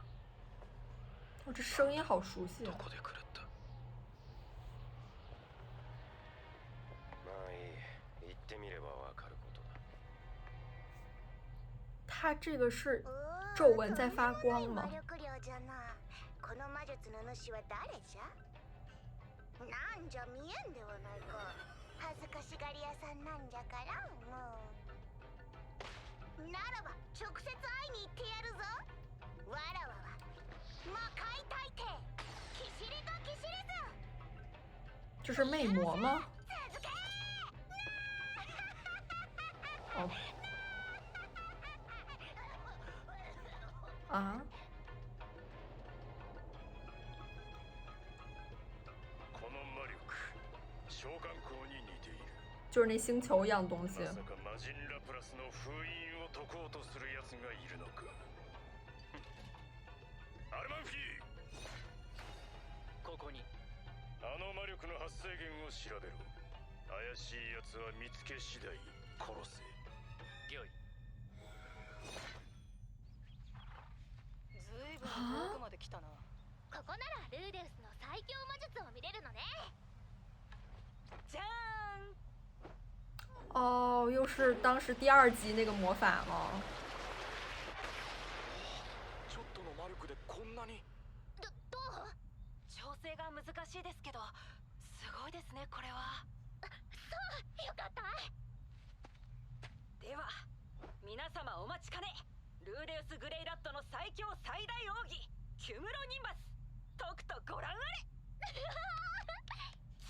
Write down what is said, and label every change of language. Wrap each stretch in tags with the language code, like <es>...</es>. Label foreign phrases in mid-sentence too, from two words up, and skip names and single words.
<zh>哦，这声音好熟悉啊！</zh> <ja>どこで狂った？まあいい、行ってみればわかることだ。</ja> <zh>它这个是皱纹在发光吗？</zh> <ja>魔力量じゃな。この魔術の主は誰じゃ？なんじゃ見えんではないか。恥ずかしがり屋さんなんじゃからもう。ならば直接会いに行ってやるぞ。わらわは魔界大帝キシリトキシリズ。</ja> <zh>这是魅魔吗？</zh> <ja>続け。</ja> <zh>哦。啊？</zh> <ja>この魔力、召喚口に似ている。</ja> <zh>就是那星球一样东西。</zh> <ja>まさか魔人ラプラスの封印を解こうとする奴がいるのか。アルマンフィー、ここに。あの魔力の発生源を調べろ。怪しい奴は見つけ次第殺せ。御意。ずいぶん遠くまで来たな。ここならルーデウスの最強魔術を見れるのね。じゃーん。</ja> <zh>哦，又是当时第2集那个魔法了。</zh> <ja>ちょっとの魔力でこんなに。どう？調整が難しいですけど、すごいですねこれは。そうよかった。では皆様お待ちかね、ルーデウス・グレイラットの最強最大奥義キュムロニンバス、とくとご覧あれ。</ja>